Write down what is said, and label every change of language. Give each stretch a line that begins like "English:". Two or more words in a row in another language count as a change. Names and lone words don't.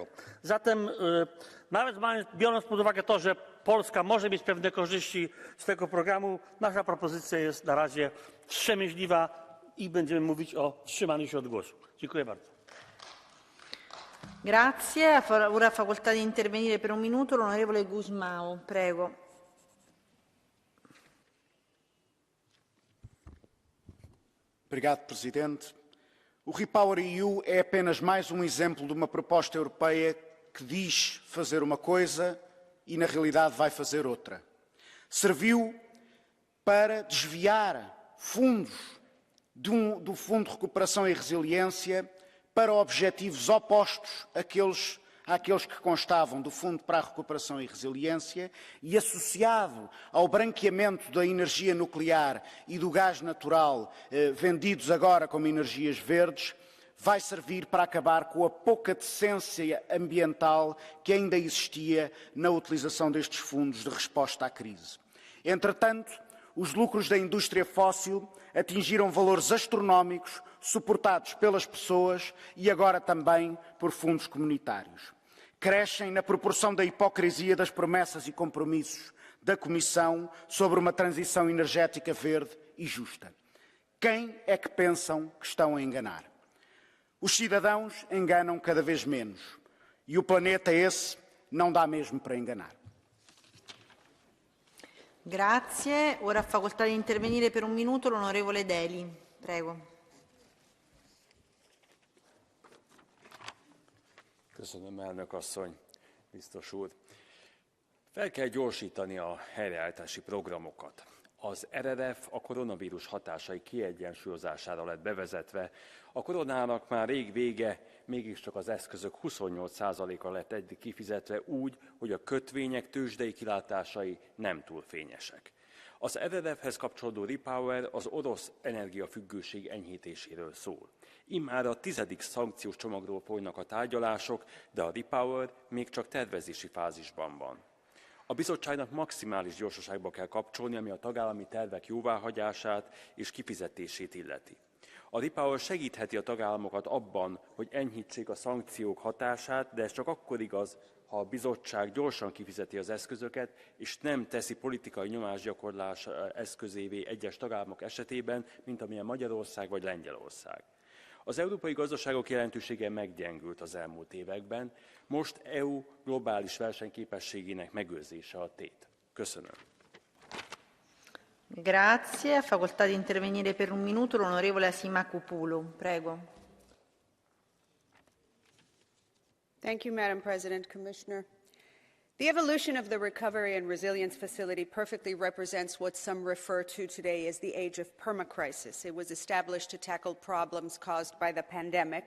Polish: Zatem nawet biorąc pod uwagę to, że Polska może mieć pewne korzyści z tego programu, nasza propozycja jest na razie wstrzemięźliwa i będziemy mówić o wstrzymaniu się od głosu. Dziękuję bardzo.
Italian: Grazie. Ora facoltà di intervenire per un minuto l'onorevole Gusmao. Prego.
Portuguese: Obrigado, Presidente. O REPowerEU é apenas mais exemplo de uma proposta europeia que diz fazer uma coisa e, na realidade, vai fazer outra. Serviu para desviar fundos do Fundo de Recuperação e Resiliência para objetivos opostos àqueles que constavam do Fundo para a Recuperação e Resiliência, e associado ao branqueamento da energia nuclear e do gás natural vendidos agora como energias verdes, vai servir para acabar com a pouca decência ambiental que ainda existia na utilização destes fundos de resposta à crise. Entretanto, os lucros da indústria fóssil atingiram valores astronómicos, suportados pelas pessoas e agora também por fundos comunitários. Crescem na proporção da hipocrisia das promessas e compromissos da Comissão sobre uma transição energética verde e justa. Quem é que pensam que estão a enganar? Os cidadãos enganam cada vez menos e o planeta esse não dá mesmo para enganar.
Italian: Grazie. Ora ha facoltà di intervenire per un minuto l'onorevole Deli. Prego.
Hungarian: Köszönöm, elnök asszony, biztos úr. Fel kell gyorsítani a helyreállítási programokat. Az RRF a koronavírus hatásai kiegyensúlyozására lett bevezetve. A koronának már rég vége, mégiscsak az eszközök 28%-a lett eddig kifizetve úgy, hogy a kötvények tőzsdei kilátásai nem túl fényesek. Az RRF-hez kapcsolódó REPower az orosz energiafüggőség enyhítéséről szól. Immár a 10. szankciós csomagról folynak a tárgyalások, de a REPower még csak tervezési fázisban van. A bizottságnak maximális gyorsaságba kell kapcsolni, ami a tagállami tervek jóváhagyását és kifizetését illeti. A REPower segítheti a tagállamokat abban, hogy enyhítsék a szankciók hatását, de ez csak akkor igaz, ha a bizottság gyorsan kifizeti az eszközöket, és nem teszi politikai nyomásgyakorlás eszközévé egyes tagállamok esetében, mint amilyen Magyarország vagy Lengyelország. Az európai gazdaságok jelentősége meggyengült az elmúlt években, most EU globális versenyképességének megőrzése a tét. Köszönöm.
Italian: Grazie. Facoltà di intervenire per un minuto l'onorevole Asimakopoulou. Prego.
English: Thank you, Madam President, Commissioner. The evolution of the Recovery and Resilience Facility perfectly represents what some refer to today as the age of permacrisis. It was established to tackle problems caused by the pandemic.